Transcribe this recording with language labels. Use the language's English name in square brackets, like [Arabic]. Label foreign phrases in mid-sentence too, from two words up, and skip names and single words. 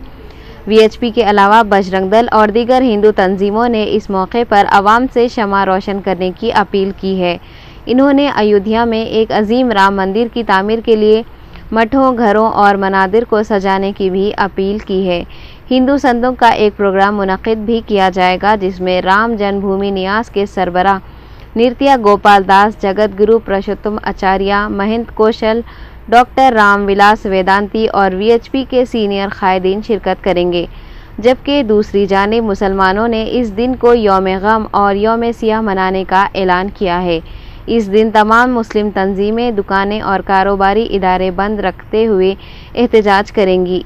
[Urdu] VHP کے علاوہ بجرنگ دل اور دیگر ہندو تنظیموں نے اس موقع پر عوام سے شمع روشن کرنے کی اپیل کی ہے۔ انہوں نے ایودھیا میں ایک عظیم رام مندر کی تعمیر کے لیے مٹھوں، گھروں اور منادر کو سجانے کی بھی اپیل کی ہے۔ ہندو سنتوں کا ایک پروگرام منعقد بھی کیا جائے گا جس میں رام جنم بھومی نیاس کے سربراہ نرتیہ گوپال داس، جگت گرو پرشوتم آچاریہ، مہنت کوشل، ڈاکٹر رام ولاس ویدانتی اور VHP کے سینئر قائدین شرکت کریں گے، جبکہ دوسری جانب مسلمانوں نے اس دن کو یوم غم اور یوم سیاہ منانے کا اعلان کیا ہے۔ اس دن تمام مسلم تنظیمیں، دکانیں اور کاروباری ادارے بند رکھتے ہوئے احتجاج کریں گی۔